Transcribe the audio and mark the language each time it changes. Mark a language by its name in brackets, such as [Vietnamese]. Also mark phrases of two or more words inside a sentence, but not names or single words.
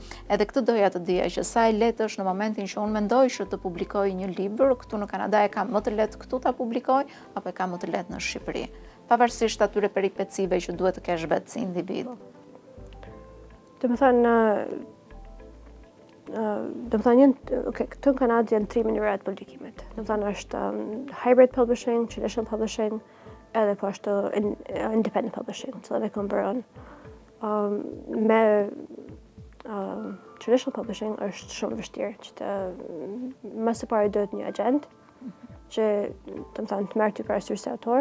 [Albanian] Edhe këtë doja të dija që sa e lehtë është në momentin që unë mendoj që të publikoj një libër, këtu në Kanada e kam më të lehtë këtu ta publikoj, apo e kam më të lehtë në Shqipëri, pavarësisht atyre peripecive që duhet të kesh vetë si individ. Këtu në Kanadë janë 3 mënyra të publikimit. Domethënë është [English] hybrid publishing, traditional publishing, [Albanian] edhe po ashtu [English] independent publishing, [Albanian] cilën e kam bërë. Me [English] traditional publishing [Albanian] është shumë vështirë që të më së pari duhet një agent që të merr ty parasysh si autor.